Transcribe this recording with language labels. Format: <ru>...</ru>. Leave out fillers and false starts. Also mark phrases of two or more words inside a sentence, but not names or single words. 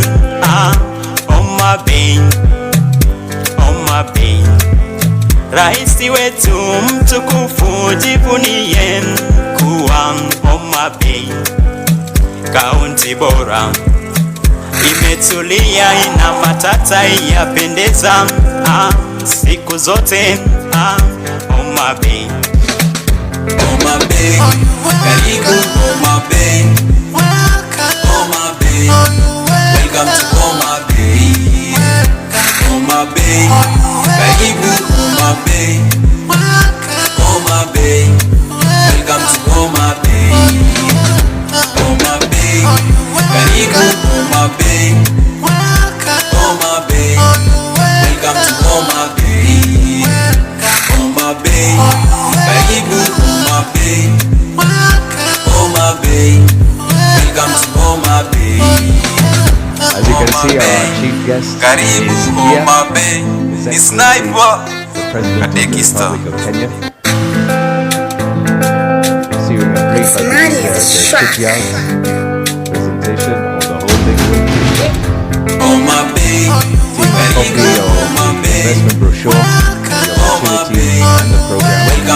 <sw>Homa Bay, Homa Bay, raisi wetu mtukufu jivunie kuwa Homa Bay, kaunti bora imetulia, ina matata yapendeza siku zote. Homa Bay, Homa Bay, karibu Homa Bay.</sw> <en>Homa Bay, welcome to Homa Bay.</en> <sw>Homa Bay, karibu Homa Bay.</sw> <en>Homa Bay, welcome to Homa Bay.</en> <sw>Homa Bay, karibu Homa Bay.</sw> <en>Homa Bay, welcome to Homa Bay.</en> <sw>Homa Bay, karibu Homa Bay.</sw> <en>Homa Bay, welcome to Homa Bay. As you can see, our chief guest is here. His Excellency, the President of the Republic of Kenya. Receiving a brief shipyard presentation on the holding team, a copy of the investment brochure, the opportunity and the program.</en>